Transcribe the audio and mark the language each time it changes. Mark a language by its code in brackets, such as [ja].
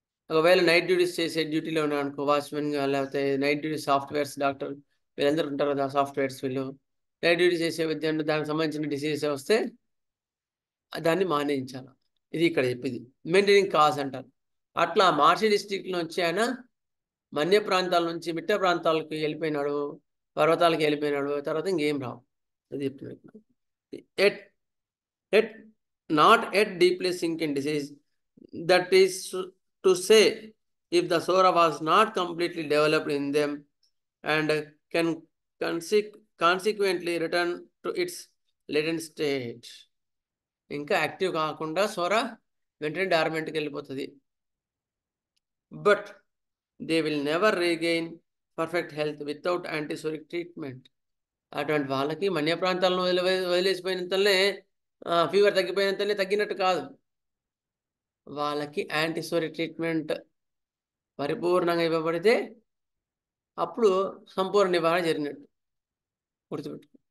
[te] ఒకవేళ night duties చేసే డ్యూటీలో ఉన్నా అనుకో, వాచ్మెన్గా, లేకపోతే నైట్ డ్యూటీ సాఫ్ట్వేర్స్ డాక్టర్ వీళ్ళందరూ ఉంటారు కదా, సాఫ్ట్వేర్స్ వీళ్ళు నైట్ డ్యూటీ చేసే విద్యార్థులు దానికి సంబంధించిన డిసీజెస్ వస్తే దాన్ని మానేయించాలి. ఇది ఇక్కడ చెప్పింది మెయింటైనింగ్ కాజ్ అంటారు. అట్లా మార్చి డిస్టిక్ నుంచి ఆయన మన్య ప్రాంతాల నుంచి మిట్ట ప్రాంతాలకు వెళ్ళిపోయినాడు, పర్వతాలకు వెళ్ళిపోయినాడు, తర్వాత ఇంకేం రావు. అది చెప్తున్నాడు. [en] At not at deeply sink in disease, that is to say if the sora was not completely developed in them and can consequently return to its latent state. [te] ఇంకా యాక్టివ్ కాకుండా సోరా వెంటనే డార్మెంట్కి వెళ్ళిపోతుంది. [en] But they will never regain perfect health without antipsoric treatment. [te] అటువంటి వాళ్ళకి మన్య ప్రాంతాలను వదిలేసిపోయినంతనే fever తగ్గిపోయినంతనే తగ్గినట్టు కాదు, వాళ్ళకి యాంటీసోరిక్ ట్రీట్మెంట్ పరిపూర్ణంగా ఇవ్వబడితే అప్పుడు సంపూర్ణ నివారణ జరిగినట్టు గుర్తుపెట్టు.